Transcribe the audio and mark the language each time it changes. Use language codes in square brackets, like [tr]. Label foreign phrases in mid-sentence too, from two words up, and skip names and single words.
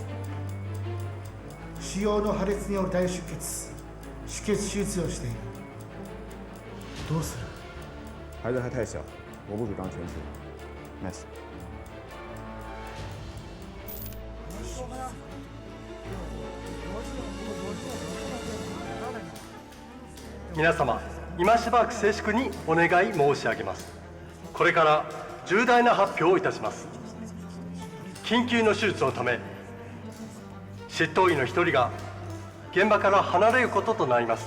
[ja] 腫瘍の破裂による大出血、出血手術をしている。どうする？ [zh] 孩子还太小，我不主张全治。Nice。 [ja] 皆様、今しばらく静粛にお願い申し上げます。これから重大な発表をいたします。緊急の手術のため、執刀医の一人が現場から離れることとなります。